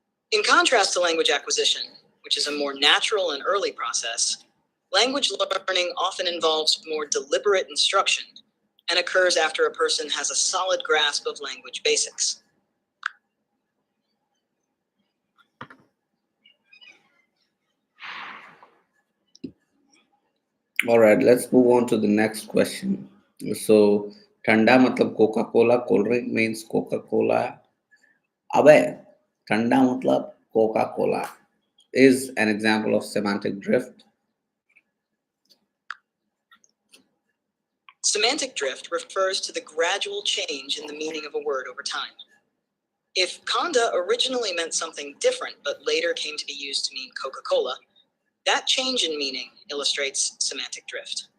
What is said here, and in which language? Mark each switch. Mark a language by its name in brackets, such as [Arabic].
[English] In contrast to language acquisition, which is a more natural and early process, language learning often involves more deliberate instruction and occurs after a person has a solid grasp of language basics. All right, let's move on to the next question. So, [Hindi] ठंडा मतलब Coca Cola, cold drink [English] means [Hindi] Coca Cola. अबे ठंडा मतलब Coca Cola [English] is an example of semantic drift. Semantic drift refers to the gradual change in the meaning of a word over time. If Conda originally meant something different but later came to be used to mean Coca-Cola, that change in meaning illustrates semantic drift.